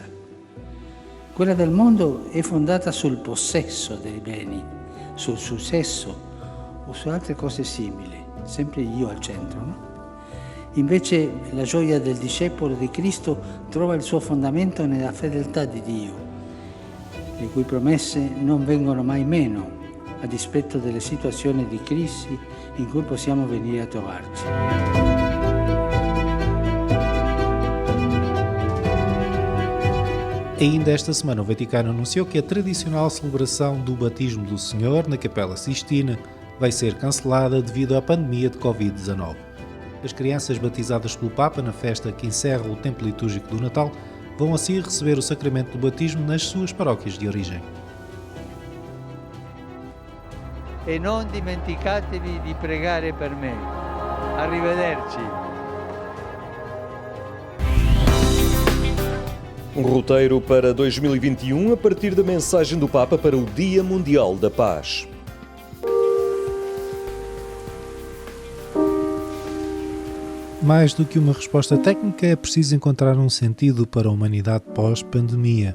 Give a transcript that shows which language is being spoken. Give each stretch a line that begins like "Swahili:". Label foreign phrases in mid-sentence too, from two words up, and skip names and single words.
Italian: Quella del mondo è fondata sul possesso dei beni, sul successo o su altre cose simili, sempre io al centro, no? Invece la gioia del discepolo di Cristo trova il suo fondamento nella fedeltà di Dio, le cui promesse non vengono mai meno, a dispetto delle situazioni di crisi in cui possiamo venire a trovarci.
Portuguese: Ainda esta semana o Vaticano anunciou que a tradicional celebração do batismo do Senhor na Capela Sistina vai ser cancelada devido à pandemia de Covid-19. As crianças batizadas pelo Papa na festa que encerra o tempo litúrgico do Natal vão assim receber o sacramento do batismo nas suas paróquias de origem.
Italian: E non dimenticatevi di pregare per me. Arrivederci.
Portuguese: Um roteiro para 2021 a partir da mensagem do Papa para o Dia Mundial da Paz. Mais do que uma resposta técnica, é preciso encontrar um sentido para a humanidade pós-pandemia.